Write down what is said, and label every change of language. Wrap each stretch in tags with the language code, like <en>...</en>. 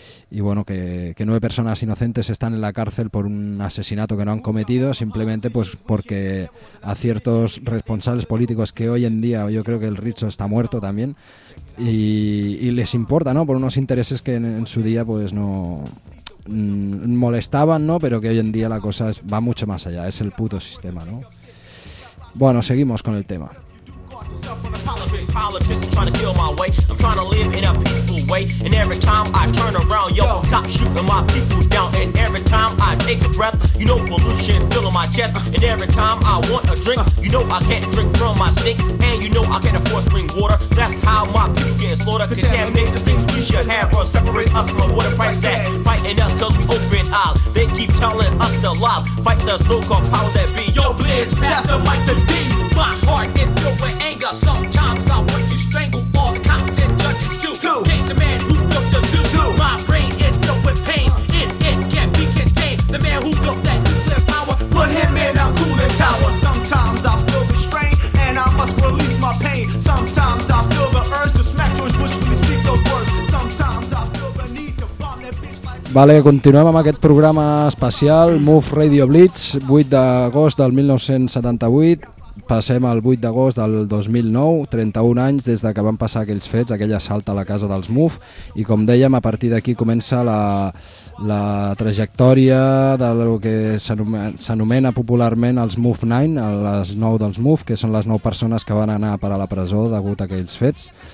<es>Y bueno, que nueve personas inocentes están en la cárcel por un asesinato que no han cometido, simplemente pues porque a ciertos responsables políticos, que hoy en día yo creo que el Richo está muerto también, y les importa, ¿no?, por unos intereses que en su día pues no molestaban, ¿no?, pero que hoy en día la cosa va mucho más allá, es el puto sistema, ¿no? Bueno, seguimos con el tema.</es> <en>politicians trying to kill my way. I'm trying to live in a peaceful way. And every time I turn around, yo, cops shooting my people down. And every time I take a breath, you know pollution filling my chest. And every time I want a drink, you know I can't drink from my sink. And you know I can't afford spring water. That's how my people get slaughtered. Contaminate the things we should have or separate us from what a price that. Fighting us cause we open eyes. They keep telling us to lie. Fight the so-called power that be. Yo, please pass the mic to D. My heart is filled with anger. Sometimes I want to strangle all the cops and judges too. Case the man who built the zoo. My brain is filled with pain. It can't be contained. The man who built that nuclear power. Put him in a cooling tower. Sometimes I feel the strain and I must release my pain. Sometimes I feel the urge to smack George Bush when he speaks those words. Sometimes I feel the need to bomb that bitch like...</en> <ca>Vale, continuem amb aquest programa especial Move Radio Blitz, 8 d'agost del 1978. Passem al 8 d'agost del 2009, 31 anys des de que van passar aquells fets, aquell assalt a la casa dels MUF, i com dèiem, a partir d'aquí comença la trajectòria del que s'anomena popularment els MUF 9, les 9 dels MUF, que són les 9 persones que van anar per a la presó degut a aquells fets.</ca>